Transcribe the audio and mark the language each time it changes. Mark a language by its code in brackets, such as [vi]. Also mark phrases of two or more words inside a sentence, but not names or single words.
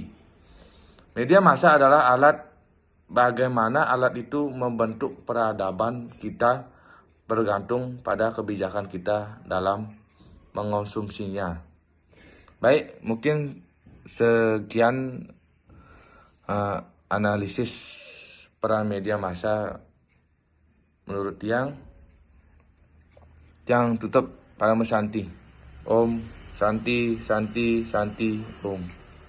[id] Media massa adalah alat, bagaimana alat itu membentuk peradaban kita bergantung pada kebijakan kita dalam mengonsumsinya. Baik, mungkin sekian analisis peran media massa menurut Tiang tutup para Santi. [sa] Om Santi Santi Santi Om.